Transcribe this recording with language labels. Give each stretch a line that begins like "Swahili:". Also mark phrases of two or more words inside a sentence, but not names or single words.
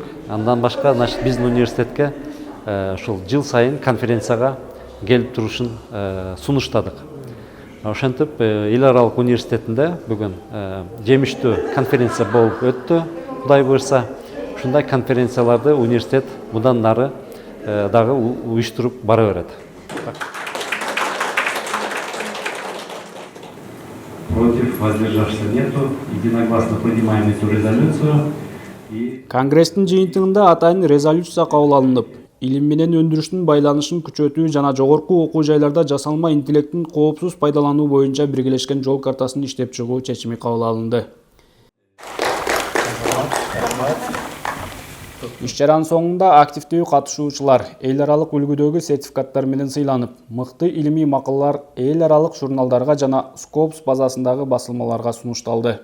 Kyrgyz: Андан башка биздин университетке ушул жыл сайын конференцияга келип турушун сунуштадык. Ошентип эл аралык университетинде бүгүн жемиштүү конференция болуп өттү. Кудай буйрса, ушундай конференцияларды университет мындан нары дагы уюштуруп бара берет.
Russian: Против, воздержавшихся нету. Единогласно принимаем эту резолюцию.
Kyrgyz: Конгресстин жыйынтыгында атайын резолюция кабыл алынып, илим менен өндүрүштүн байланышын күчөтүү жана жогорку окуу жайларда жасалма интеллекттин коопсуз пайдалануу боюнча биргелешкен жол картасын иштеп чыгуу чечими кабыл алынды. Иш-чаранын соңунда активдүү катышуучулар эл аралык үлгүдөгү сертификаттар менен сыйланып, мыкты илимий макалалар эл аралык журналдарга жана Scopus базасындагы басылмаларга сунушталды.